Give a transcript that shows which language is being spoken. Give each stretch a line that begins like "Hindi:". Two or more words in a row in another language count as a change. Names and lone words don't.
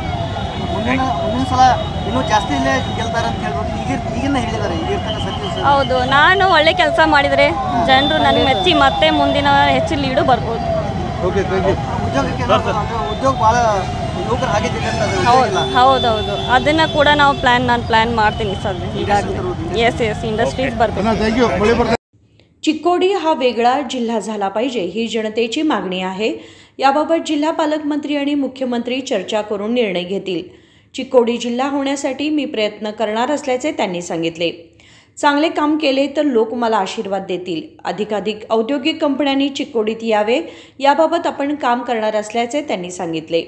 Kannada: ಹೌದು, ನಾನು ಒಳ್ಳೆ ಕೆಲಸ ಮಾಡಿದರೆ ಜನರು ನನಗೆ ಮೆಚ್ಚಿ ಮತ್ತೆ ಮುಂದಿನ ಹೆಚ್ಚು ಲೀಡು ಬರ್ಬೋದು। ಹೌದೌದು, ಅದನ್ನು ಕೂಡ ನಾವು ನಾನು ಪ್ಲ್ಯಾನ್ ಮಾಡ್ತೀನಿ ಸರ್ ಈಗಾಗಲೇ। ಎಸ್ ಇಂಡಸ್ಟ್ರೀಸ್ ಬರ್ಬೇಕು।
Marathi: चिकोडी हा वेगळा जिल्हा झाला पाहिजे ही जनतेची मागणी आहे। याबाबत जिल्हा पालकमंत्री आणि मुख्यमंत्री चर्चा करून निर्णय घेतील। चिकोडी जिल्हा होण्यासाठी मी प्रयत्न करणार असल्याचे त्यांनी सांगितले। चांगले काम केले तर लोक मला आशीर्वाद देतील. अधिकाधिक औद्योगिक कंपन्यांनी चिकोडीत यावे याबाबत आपण काम करणार असल्याचे त्यांनी सांगितले.